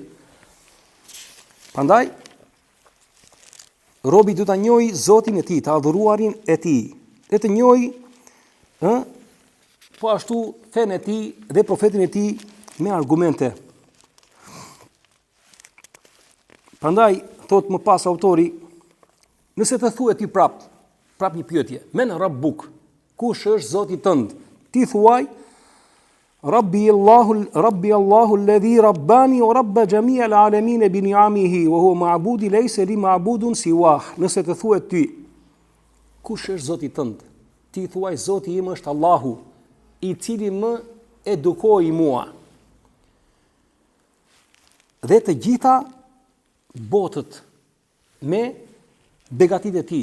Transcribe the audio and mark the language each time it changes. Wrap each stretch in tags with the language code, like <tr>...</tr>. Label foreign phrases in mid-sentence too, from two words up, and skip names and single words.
<sq>Prandaj robi duhet ta njohë Zotin e tij, të adhuruarin e tij, dhe të njohë po ashtu fenë e tij dhe profetin e tij me argumente. Prandaj thot më pas autori, nëse të thuhet ti prap një pyetje,</sq> <ar>من ربك,</ar> <sq>kush është Zoti tënd? Ti thuaj</sq> <ar>ربي الله الذي رباني وربى جميع العالمين بنعمه وهو معبودي ليس لي معبود سواه.</ar> <sq>Nëse të thuhet ty, kush është Zoti tënd? Ti thuaj Zoti im është Allahu, i cili më edukoi mua. Dhe të gjitha botët me begatit e tij.</sq>